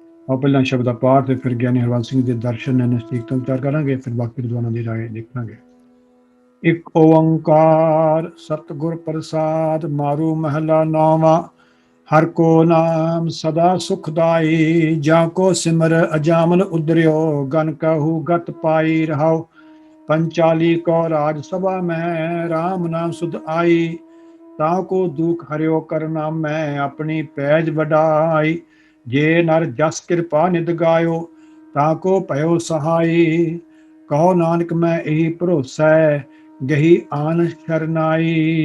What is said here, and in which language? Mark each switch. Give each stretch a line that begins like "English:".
Punjabi: ਆਓ ਪਹਿਲਾਂ ਸ਼ਬਦ ਦਾ ਪਾਠ ਤੇ ਫਿਰ ਗਿਆਨੀ ਹਰਬੰਸ ਸਿੰਘ ਦੇ ਦਰਸ਼ਨ ਨਸਤੀਕ ਤੋਂ ਵਿਚਾਰ ਕਰਾਂਗੇ, ਫਿਰ ਬਾਕੀ ਵਿਦਵਾਨਾਂ ਦੀ ਰਾਏ ਦੇਖਾਂਗੇ। ਇੱਕ ਓੰਕਾਰ ਸਤਿਗੁਰ ਪ੍ਰਸਾਦ, ਮਾਰੂ ਮਹਲਾ ਨੌਵਾਂ। ਹਰ ਕੋ ਨਾਮ ਸਦਾ ਸੁਖਦਾਈ, ਜਾਂ ਕੋ ਸਿਮਰ ਅਜਾਮਲ ਉਦਰਿਓ, ਗਨ ਕਹੂ ਗਤ ਪਾਈ ਰਹਾਓ।
Hindi: पंचाली को राज सभा में राम नाम सुध आई, ताको दुख हरियो कर नाम में अपनी पैज बढ़ाई। जे नर जस कृपा निध गायो, ताको पयो सहाई। कहो नानक मैं यही भरोसा, गही आन शरनाई।